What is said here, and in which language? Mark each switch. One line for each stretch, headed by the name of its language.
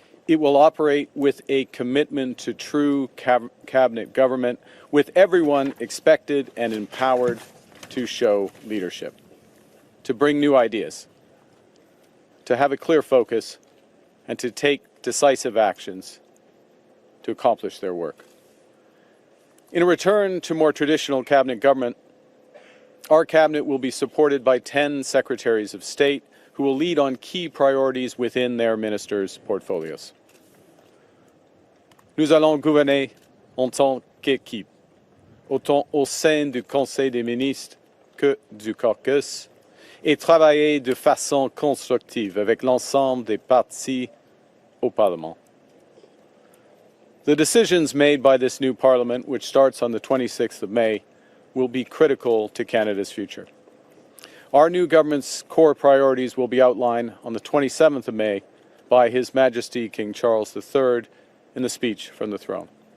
English: It will operate with a commitment to true cabinet government, with everyone expected and empowered to show leadership, to bring new ideas, to have a clear focus, and to take decisive actions to accomplish their work. In a return to more traditional cabinet government, our cabinet will be supported by 10 secretaries of state who will lead on key priorities within their ministers' portfolios.
French: Nous allons gouverner en tant qu'équipe, autant au sein du Conseil des ministres que du caucus, et travailler de façon constructive avec l'ensemble des partis au Parlement.
English: The decisions made by this new Parliament, which starts on the 26th of May, will be critical to Canada's future. Our new government's core priorities will be outlined on the 27th of May by His Majesty King Charles III in the speech from the throne.